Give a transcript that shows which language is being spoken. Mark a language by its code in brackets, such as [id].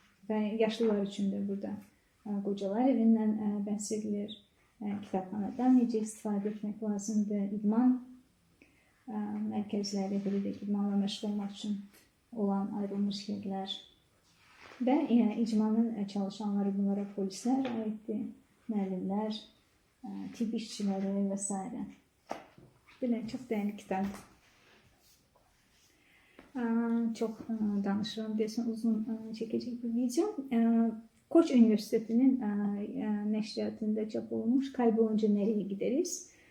[tr] Ve yaşlılar için de burada kocalar evinden bahsedilir. [az] Kitapxanadan necə istifadə etmək lazımdır. İdman merkezleri, belə də idmanla məşğul olmaq üçün olan ayrılmış yerler. Ve yani icmanın çalışanları bunlara polisler aitti, müəllimlər, tibb işçiləri vesaire. [tr] Böyle çok değerli kitap. [az] Çok danışıram, desin uzun çekecek bir video. [tr] Koç Üniversitesi'nin neşriyatında çap olmuş Kaybolunca Nereye Gideriz?